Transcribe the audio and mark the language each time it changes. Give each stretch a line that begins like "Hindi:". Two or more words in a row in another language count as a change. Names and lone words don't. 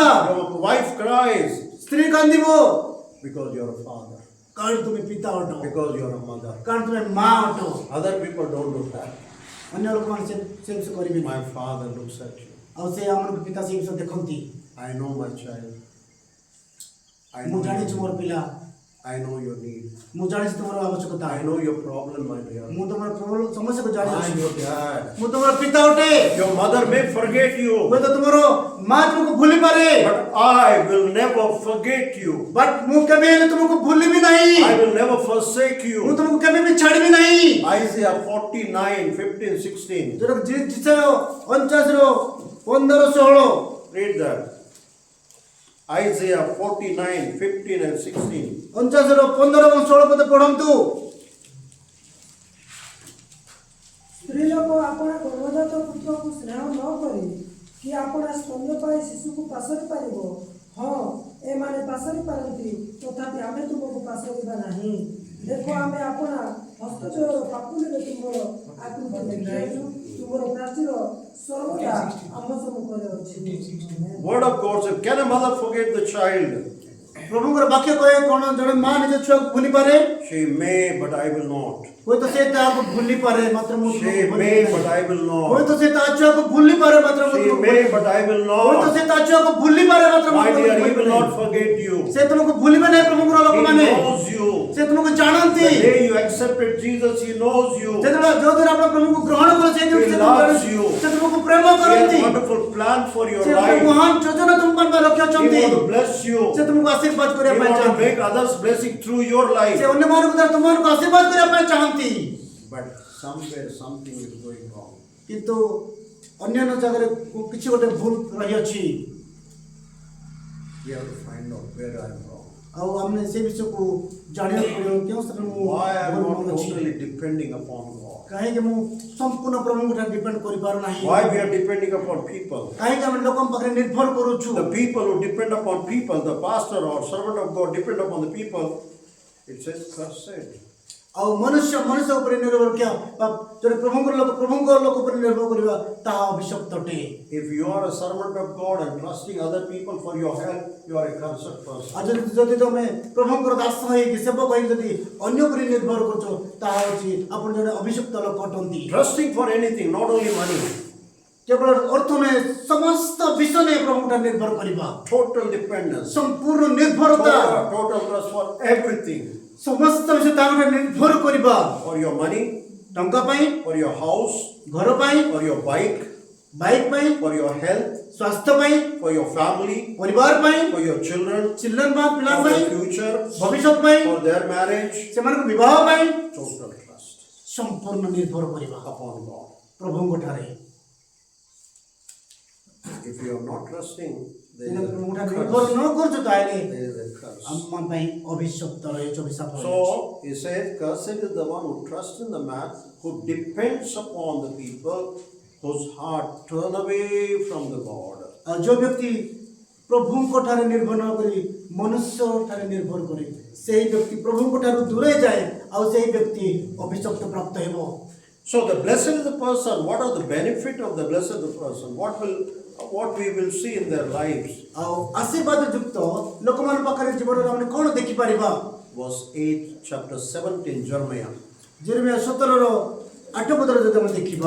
English: Your wife cries
Odia: ସ୍ତ୍ରୀ କାନ୍ଦିବ।
English: because you are a father.
Odia: କାରଣ ତୁମେ ପିତା ଅଟ।
English: Because you are a mother.
Odia: କାରଣ ତୁମେ ମା ଅଟ।
English: Other people don't do that.
Odia: ଅନ୍ୟ ଲୋକମାନେ ସେ ବିଷୟ କରିବେନି।
English: My father looks at you.
Odia: ଆଉ ସେ ଆମମାନଙ୍କୁ ପିତା ସେ ବିଷୟ ଦେଖନ୍ତି।
English: I know my child. I
Odia: ମୁଁ
English: know
Odia: ଜାଣିଛି ମୋର ପିଲା।
English: I know your need.
Odia: ମୁଁ ଜାଣିଛି ତୁମର ଆବଶ୍ୟକତା।
English: I know your problem, my dear.
Odia: ମୁଁ ତୁମର ସମସ୍ୟାକୁ
English: I am
Odia: ଜାଣିଛି।
English: your dad.
Odia: ମୁଁ ତୁମର ପିତା ଅଟେ।
English: Your mother may forget you,
Odia: ହୁଏତ ତୁମର ମା ତୁମକୁ ଭୁଲି ପାରେ।
English: but I will never forget you.
Odia: ବଟ୍ ମୁଁ କେବେ ହେଲେ ତୁମକୁ ଭୁଲିବି ନାହିଁ।
English: I will never forsake
Odia: ମୁଁ
English: you.
Odia: ତୁମକୁ କେବେ ବି ଛାଡ଼ିବି ନାହିଁ।
English: Isaiah 49:15-16.
Odia: ଯୋଉଟା ଜିସାୟ 49:15-16
English: Read that. Isaiah 49:15-16.
Odia: 49:15-16 ପଢନ୍ତୁ। ସ୍ତ୍ରୀ ଲୋକ ଆପଣା ଗର୍ଭଜାତ ପୁତ୍ରକୁ ସ୍ନେହ ନ କରି କି ଆପଣା ସ୍ତନ୍ୟପାୟୀ ଶିଶୁକୁ ପାଶରି ପାରିବ? ହଁ, ଏମାନେ ପାଶରି ପାରନ୍ତି, ତଥାପି ଆମେ ତୁମକୁ ପାଶରିବା ନାହିଁ। ଦେଖ, ଆମେ ଆପଣା ହସ୍ତଚୟର ପାପୁଲିରେ ତୁମର ଆକୃତି ଲେଖିଛୁ, ତୁମର ପ୍ରାଚୀର ସର୍ବଦା ଆମ ସମ୍ମୁଖରେ ଅଛି।
English: Word of God said, can a mother forget the child?
Odia: ପ୍ରଭୁଙ୍କର ବାକ୍ୟ କହେ କ'ଣ ଜଣେ ମା ନିଜ ଛୁଆକୁ ଭୁଲି ପାରେ?
English: She may, but I will not.
Odia: ହୁଏତ ସେ ତାହାକୁ ଭୁଲି ପାରେ ମାତ୍ର ମୁଁ
English: She
Odia: ତୁମକୁ ଭୁଲିବି
English: may,
Odia: ନାହିଁ।
English: but I will not.
Odia: ହୁଏତ ସେ ତା ଛୁଆକୁ ଭୁଲି ପାରେ ମାତ୍ର ମୁଁ
English: She
Odia: ତୁମକୁ
English: may,
Odia: ଭୁଲିବି
English: but I will
Odia: ନାହିଁ। ହୁଏତ
English: not.
Odia: ସେ ତା ଛୁଆକୁ ଭୁଲି ପାରେ ମାତ୍ର ମୁଁ
English: My
Odia: ତୁମକୁ
English: dear, he
Odia: ଭୁଲିବି
English: will not
Odia: ନାହିଁ।
English: forget you.
Odia: ସେ ତୁମକୁ ଭୁଲିବେ ନାହିଁ ପ୍ରଭୁଙ୍କର
English: He
Odia: ଲୋକମାନେ।
English: knows you.
Odia: ସେ ତୁମକୁ ଜାଣନ୍ତି।
English: The day you accepted Jesus, he knows you. He
Odia: ଯେତେବେଳେ ଯୋଉଦିନ ଆପଣ ପ୍ରଭୁଙ୍କୁ ଗ୍ରହଣ କଲେ ସେ ଦିନ ସେ
English: loves you.
Odia: ତୁମକୁ ପ୍ରେମ
English: has
Odia: କରନ୍ତି।
English: a wonderful plan for your
Odia: ସେ ଗୋଟେ
English: life.
Odia: ମହାନ ଯୋଜନା ତୁମ ପାଇଁ
English: He
Odia: ରଖିଛନ୍ତି।
English: wants to bless you.
Odia: ସେ ତୁମକୁ ଆଶୀର୍ବାଦ
English: He
Odia: କରିବା ପାଇଁ
English: wants to
Odia: ଚାହାନ୍ତି।
English: make others blessing through your life.
Odia: ସେ ଅନ୍ୟମାନଙ୍କ ଦ୍ୱାରା ତୁମମାନଙ୍କୁ ଆଶୀର୍ବାଦ କରିବା ପାଇଁ ଚାହାନ୍ତି।
English: But somewhere something is going wrong.
Odia: କିନ୍ତୁ ଅନ୍ୟାନ୍ୟ ଜାଗାରେ କିଛି ଗୋଟେ ଭୁଲ ରହିଅଛି।
English: We have to find out where I am wrong.
Odia: ଆଉ ଆମେ ସେ ବିଷୟକୁ ଜାଣିବାକୁ ପଡ଼ିବ କେଉଁ ସ୍ଥାନରେ ମୁଁ
English: Why I am
Odia: ଭୁଲ
English: not
Odia: କରୁଅଛି।
English: totally depending upon God.
Odia: କାହିଁକି ମୁଁ ସମ୍ପୂର୍ଣ୍ଣ ପ୍ରଭୁଙ୍କ ଠାରେ ଡିପେଣ୍ଡ କରିପାରୁନାହିଁ?
English: Why we are depending upon people.
Odia: କାହିଁକି ଆମେ ଲୋକଙ୍କ ପାଖରେ ନିର୍ଭର କରୁଛୁ?
English: The people who depend upon people, the pastor or servant of God depend upon the people, it says cursed.
Odia: ଆଉ ମନୁଷ୍ୟ ଉପରେ ନିର୍ଭର କିଆ ଜଣେ ପ୍ରଭୁଙ୍କର ଲୋକ ଉପରେ ନିର୍ଭର କରିବା ତାହା ଅଭିଶପ୍ତ ଅଟେ।
English: If you are a servant of God and trusting other people for your help, you are a cursed person.
Odia: ଆଉ ଯଦି ତମେ ପ୍ରଭୁଙ୍କର ଦାସ ହେଇକି ସେବକ ହେଇକି ଯଦି ଅନ୍ୟ ଉପରେ ନିର୍ଭର କରୁଛ ତାହା ହେଉଛି ଆପଣ ଜଣେ ଅଭିଶପ୍ତ ଲୋକ ଅଟନ୍ତି।
English: Trusting for anything, not only money.
Odia: କେବଳ ଅର୍ଥ ନୁହେଁ ସମସ୍ତ ବିଷୟ ନେଇ ପ୍ରଭୁଙ୍କଠାରେ ନିର୍ଭର କରିବା।
English: Total dependence.
Odia: ସମ୍ପୂର୍ଣ୍ଣ ନିର୍ଭରତା।
English: Total trust for everything.
Odia: ସମସ୍ତ ବିଷୟ ତାଙ୍କ ନିର୍ଭର କରିବା।
English: For your money,
Odia: ଟଙ୍କା ପାଇଁ,
English: for your house,
Odia: ଘର ପାଇଁ,
English: for your bike,
Odia: ବାଇକ୍ ପାଇଁ,
English: for your health,
Odia: ସ୍ୱାସ୍ଥ୍ୟ ପାଇଁ,
English: for your family,
Odia: ପରିବାର ପାଇଁ,
English: for your children,
Odia: ଚିଲ୍ଡ୍ରେନ୍ ପାଇଁ, ପିଲା
English: for
Odia: ପାଇଁ,
English: their future,
Odia: ଭବିଷ୍ୟତ ପାଇଁ,
English: for their marriage.
Odia: ସେମାନଙ୍କ ବିବାହ ପାଇଁ
English: Total trust
Odia: ସମ୍ପୂର୍ଣ୍ଣ ନିର୍ଭର କରିବା
English: upon God.
Odia: ପ୍ରଭୁଙ୍କ ଠାରେ।
English: If you are not trusting, there
Odia: ଯଦି
English: is
Odia: ପ୍ରଭୁଙ୍କ
English: a
Odia: ଠାରେ ନିର୍ଭର
English: curse.
Odia: ନ କରୁଛୁ ତାହେଲେ
English: There is a curse.
Odia: ଆମ ପାଇଁ ଅଭିଶପ୍ତ ରହିଛି, ଅଭିଶାପ ରହିଛି।
English: So he said, cursed is the one who trusts in the man who depends upon the people whose heart turn away from the God.
Odia: ଆଉ ଯୋଉ ବ୍ୟକ୍ତି ପ୍ରଭୁଙ୍କ ଠାରେ ନିର୍ଭର ନ କରି ମନୁଷ୍ୟ ଠାରେ ନିର୍ଭର କରେ ସେହି ବ୍ୟକ୍ତି ପ୍ରଭୁଙ୍କ ଠାରୁ ଦୂରେଇ ଯାଏ ଆଉ ସେହି ବ୍ୟକ୍ତି ଅଭିଶପ୍ତ ପ୍ରାପ୍ତ ହେବ।
English: So the blessed is the person. What are the benefit of the blessed is the person? What we will see in their lives?
Odia: ଆଉ ଆଶୀର୍ବାଦ ଯୁକ୍ତ ଲୋକମାନଙ୍କ ପାଖରେ ଜୀବନରେ ଆମେ କ'ଣ ଦେଖିପାରିବା?
English: Verse 8, chapter 17, Jeremiah.
Odia: ଯେରେମିୟା 17ର 8 ପଦରେ ଯଦି ଆମେ ଦେଖିବା,